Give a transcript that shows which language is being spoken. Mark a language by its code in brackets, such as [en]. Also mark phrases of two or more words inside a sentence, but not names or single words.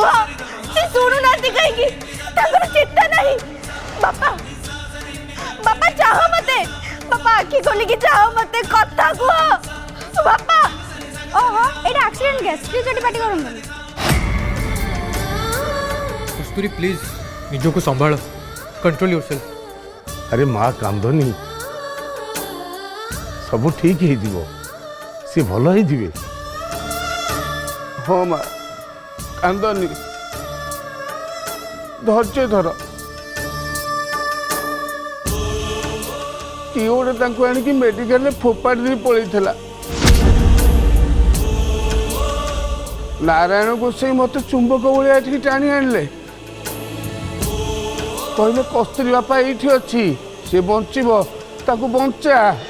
[or] ସେ ଶୁଣୁନାହାନ୍ତି କାହିଁକି? ତାଙ୍କର ଚେତା ନାହିଁ। ବାପା ବାପା ଚାହ ମତେ, ବାପା ଆଖି ଖୋଲିକି ଚାହ ମତେ, କଥା କୁହ ବାପା। ଓହୋ ଏଇଟା [en] accident case, [or] ପ୍ଲିଜ ଏଠି ପାଟି କରନ୍ତୁନି। କସ୍ତୁରୀ ପ୍ଲିଜ ନିଜକୁ ସମ୍ଭାଳ, [en] control yourself. [or] ଅରେ ମାଁ କାନ୍ଦନି, ସବ ଠିକ ହୋ ସି ଭଲ ହୋ। ହଁ ମା କାନ୍ଦନି, ଧୈର୍ଯ୍ୟ ଧର। କିଏ ଗୋଟେ ତାଙ୍କୁ ଆଣିକି ମେଡିକାଲରେ ଫୋପାଡ଼ି ଦେଇ ପଳେଇଥିଲା। ନାରାୟଣ ଗୋସାଇ ମତେ ଚୁମ୍ବକ ଭଳିଆ ଏଠିକି ଟାଣି ଆଣିଲେ, କହିଲେ କସ୍ତୁରୀ ବାପା ଏଇଠି ଅଛି, ସେ ବଞ୍ଚିବ, ତାକୁ ବଞ୍ଚା।